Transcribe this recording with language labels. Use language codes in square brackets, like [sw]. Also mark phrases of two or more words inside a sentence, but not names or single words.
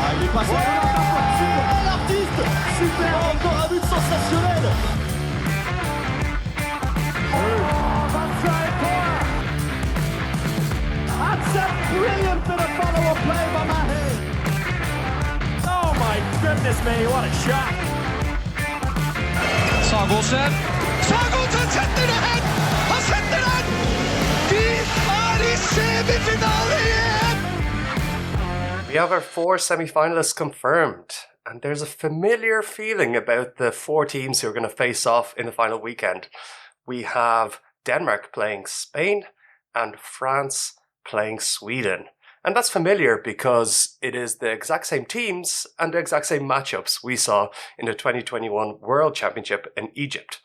[fr] passe l'artiste. Super, encore un but sensationnel. [en] That's a brilliant bit of follow-up play by Mahe. Oh my goodness me, what a shot. [no] Sagosen setter det hen! Han setter den! De i semifinale igjen! [en] We have our 4 semi-finalists confirmed, and there's a familiar feeling about the 4 teams who are going to face off in the final weekend. We have Denmark playing Spain and France playing Sweden. And that's familiar because it is the exact same teams and the exact same matchups we saw in the 2021 World Championship in Egypt.